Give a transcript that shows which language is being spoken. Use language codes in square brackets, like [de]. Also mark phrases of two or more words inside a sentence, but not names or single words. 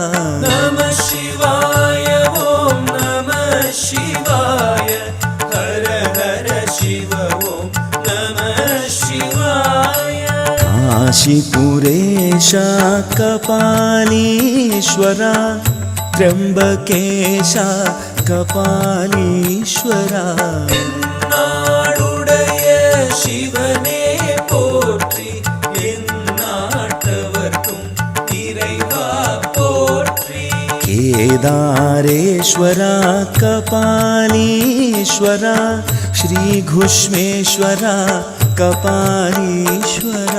[sa] नमः शिवाय ॐ नमः शिवाय हर हर शिव ॐ नमः शिवाय काशीपुरेशा कपालीश्वरा त्र्यंबकेशा कपालीश्वरा [ta] நாடுடைய சிவனே போற்றி எந்நாட்டவர்க்கும் இறைவா போற்றி [sa] केदारेश्वरा कपालीश्वरा श्रीघुष्मेश्वरा कपालीश्वरा